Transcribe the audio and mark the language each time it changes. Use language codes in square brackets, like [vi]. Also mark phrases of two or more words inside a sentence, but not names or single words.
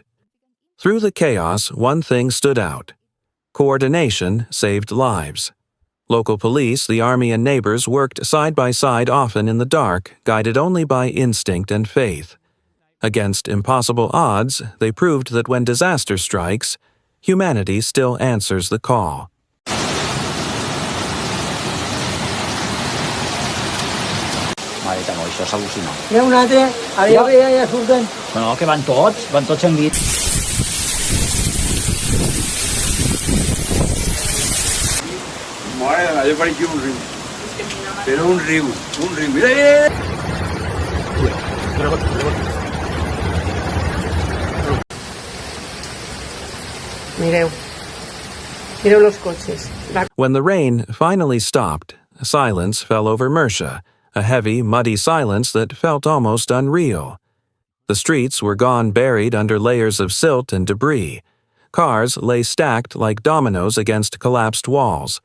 [en] Through the chaos, one thing stood out. Coordination saved lives. Local police, the army, and neighbors worked side by side, often in the dark, guided only by instinct and faith. Against impossible odds, they proved that when disaster strikes, humanity still answers the call. [ca] Mare, no, això és al·lucinant. Hi ha un altre, allà surten. No, que van tots en guit. Mare, allò pareixia un riu. Però un riu. Mira! Mireu los coches. [en] When the rain finally stopped, silence fell over Murcia, a heavy, muddy silence that felt almost unreal. The streets were gone, buried under layers of silt and debris. Cars lay stacked like dominoes against collapsed walls.